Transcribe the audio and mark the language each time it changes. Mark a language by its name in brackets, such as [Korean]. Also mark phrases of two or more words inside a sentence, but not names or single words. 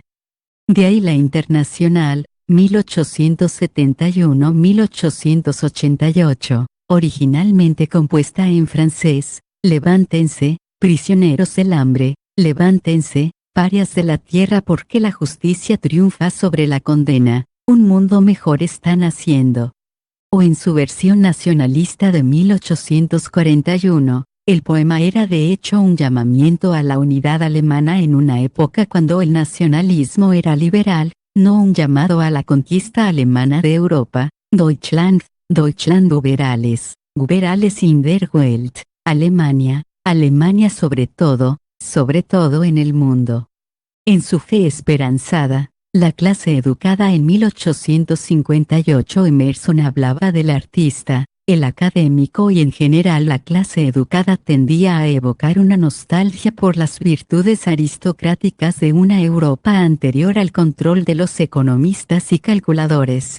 [Spanish] De ahí la Internacional, 1871-1888, originalmente compuesta en francés: levántense, prisioneros del hambre, levántense, parias de la tierra, porque la justicia triunfa sobre la condena, un mundo mejor está naciendo. O en su versión nacionalista de 1841, el poema era de hecho un llamamiento a la unidad alemana en una época cuando el nacionalismo era liberal, no un llamado a la conquista alemana de Europa. [German] Deutschland, Deutschland über alles, in der Welt, [Spanish] Alemania, Alemania sobre todo en el mundo. En su fe esperanzada, la clase educada en 1858, Emerson hablaba del artista, el académico y en general la clase educada tendía a evocar una nostalgia por las virtudes aristocráticas de una Europa anterior al control de los economistas y calculadores.